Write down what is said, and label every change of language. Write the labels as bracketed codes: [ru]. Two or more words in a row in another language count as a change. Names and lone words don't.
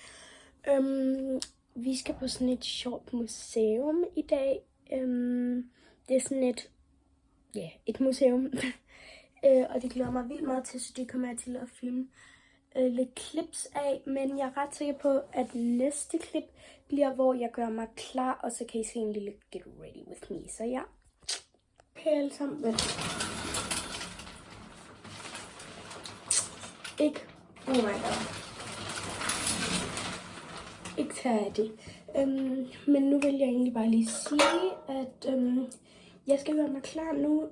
[da] Vi skal på sådan et sjovt museum i dag. Det er sådan et museum. Og det glæder mig vildt meget til, så det kommer jeg til at filme lidt clips af. Men jeg er ret sikker på, at næste klip bliver, hvor jeg gør mig klar, og så kan I se en lille [en] get ready with me. [da] Så ja. Okay, alle sammen. Ikke. [en] Oh my god. [da] Ikke tage det. Men nu vil jeg egentlig bare lige sige, at jeg skal gøre mig klar nu.